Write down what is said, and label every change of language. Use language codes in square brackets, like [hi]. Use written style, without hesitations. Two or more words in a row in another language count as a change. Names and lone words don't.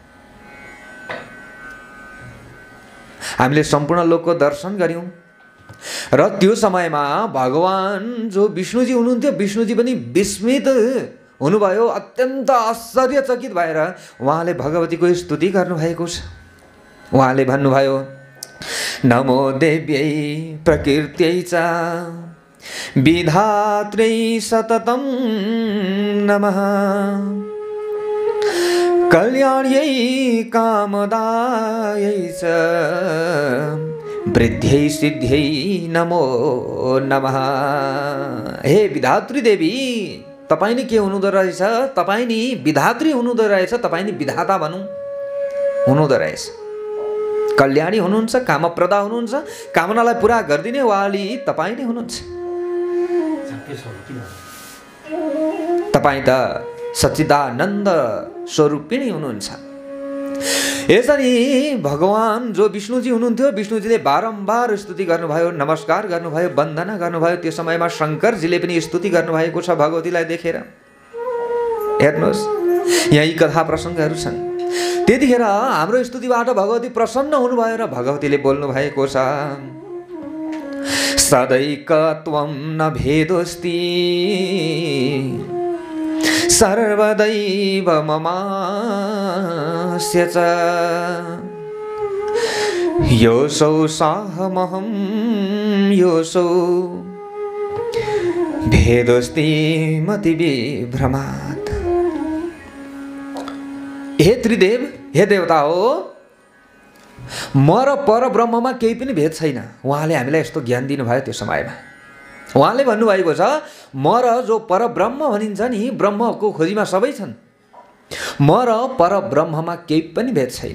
[ne] हामीले सम्पूर्ण लोकको दर्शन गऱ्यौँ। र त्यो समयमा भगवान जो विष्णुजी हुनुहुन्थ्यो, विष्णुजी पनि विस्मित हुनुभयो। अत्यन्त आश्चर्यचकित भएर उहाँले भगवतीको स्तुति गर्नुभएको छ। उहाँले भन्नुभयो [sa] नमो देव्यै प्रकृत्यै च विधात्रै सततं नमः कल्याण्यै कामदायै च वृद्ध्यै सिद्ध्यै नमो नमः। [ne] हे विधात्री देवी, तपाईँ नि के हुनुहुँदो रहेछ? तपाईँ नि विधात्री हुनुहुँदो रहेछ। तपाईँ नि विधाता भनौँ हुनुहुँदो रहेछ। कल्याणी हुनुहुन्छ, कामप्रदा हुनुहुन्छ, कामनालाई पुरा गरिदिने वाली तपाईँ नै हुनुहुन्छ। तपाईँ त सच्चिदानन्द स्वरूपिणी हुनुहुन्छ। यसरी भगवान जो विष्णुजी हुनुहुन्थ्यो, विष्णुजीले बारम्बार स्तुति गर्नुभयो, नमस्कार गर्नुभयो, वन्दना गर्नुभयो। त्यो समयमा शङ्करजीले पनि स्तुति गर्नुभएको छ भगवतीलाई देखेर। हेर्नुहोस् यहाँ यी कथा प्रसङ्गहरू छन्। त्यतिखेर हाम्रो स्तुतिबाट भगवती प्रसन्न हुनुभयो र भगवतीले बोल्नु भएको छ [sa] सदैकत्वं न भेदोस्ति सर्वदैव ममास्य च योऽसौ साहमहं योऽसौ भेदोस्ति मतिविभ्रमात्। [ne] हे त्रिदेव, हे देवता हो, म र परब्रह्ममा केही पनि भेद छैन। उहाँले हामीलाई यस्तो ज्ञान दिनुभयो त्यो समयमा। उहाँले भन्नुभएको छ म र जो परब्रह्म भनिन्छ नि, ब्रह्मको खोजीमा सबै छन्। म र परब्रह्ममा केही पनि भेद छैन।